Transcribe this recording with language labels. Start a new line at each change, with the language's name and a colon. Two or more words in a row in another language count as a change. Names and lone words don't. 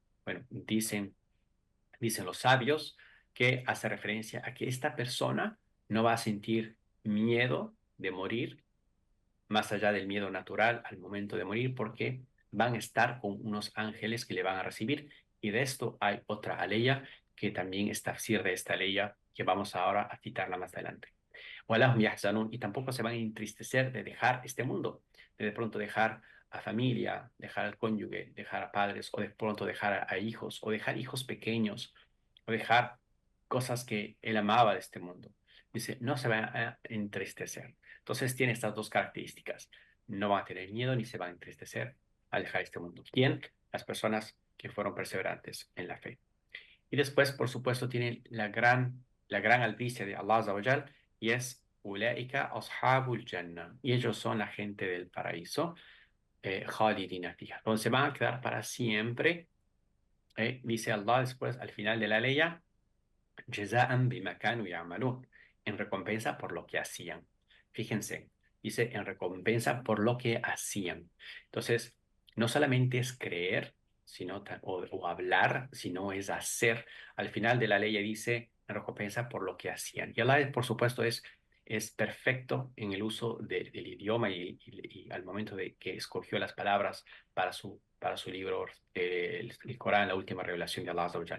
Spanish: Bueno, dicen los sabios que hace referencia a que esta persona no va a sentir miedo de morir más allá del miedo natural al momento de morir, porque van a estar con unos ángeles que le van a recibir. Y de esto hay otra aleya que también es tafsir de esta aleya que vamos ahora a citarla más adelante.
Arabic: ولا هم يحزنون,
Spanish: y tampoco se van a entristecer de dejar este mundo, de pronto dejar a familia, dejar al cónyuge, dejar a padres, o de pronto dejar a hijos, o dejar hijos pequeños, o dejar cosas que él amaba de este mundo. Dice, no se van a entristecer. Entonces tiene estas dos características. No van a tener miedo ni se van a entristecer al dejar este mundo. ¿Quién? Las personas que fueron perseverantes en la fe. Y después, por supuesto, tienen la gran albicia de
Arabic: الله عز وجل,
Spanish: y es
Arabic: أولئك أصحاب الجنة.
Spanish: Y ellos son la gente del paraíso,
Arabic: خالدين فيها,
Spanish: donde se van a quedar para siempre. Dice Allah después, al final de la ley,
Arabic: جزاء بما كانوا يعملون,
Spanish: en recompensa por lo que hacían. Fíjense, dice en recompensa por lo que hacían. Entonces, no solamente es creer, o hablar, sino es hacer. Al final de la ley dice en recompensa por lo que hacían. Y Allah, por supuesto, es perfecto en el uso del idioma y al momento de que escogió las palabras para su libro, el Corán, la última revelación de
Arabic: الله عز وجل.